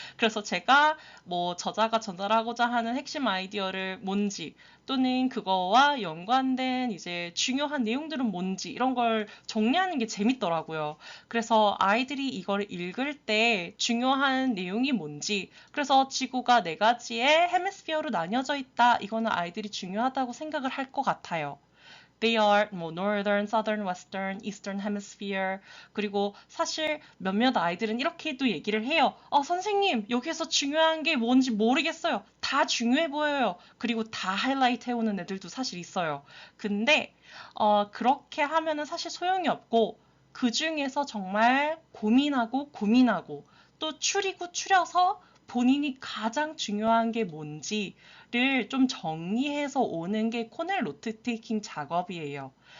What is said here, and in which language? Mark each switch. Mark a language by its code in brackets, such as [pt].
[ko] 그래서 제가 뭐 저자가 전달하고자 하는 핵심 아이디어를 뭔지 또는 그거와 연관된 이제 중요한 내용들은 뭔지 이런 걸 정리하는 게 재밌더라고요. 그래서 아이들이 이걸 읽을 때 중요한 내용이 뭔지, 그래서 지구가 네 가지의 헤미스피어로 나뉘어져 있다. 이거는 아이들이 중요하다고 생각을 할 것 같아요. [en] They are 뭐 Northern, Southern, Western, Eastern Hemisphere. [ko] 그리고 사실 몇몇 아이들은 이렇게도 얘기를 해요. 선생님, 여기서 중요한 게 뭔지 모르겠어요. 다 중요해 보여요. 그리고 다 하이라이트 해오는 애들도 사실 있어요. 근데 그렇게 하면은 사실 소용이 없고 그 중에서 정말 고민하고 또 추려서 본인이 가장 중요한 게 뭔지를 좀 정리해서 오는 게 코넬 노트 테이킹 작업이에요.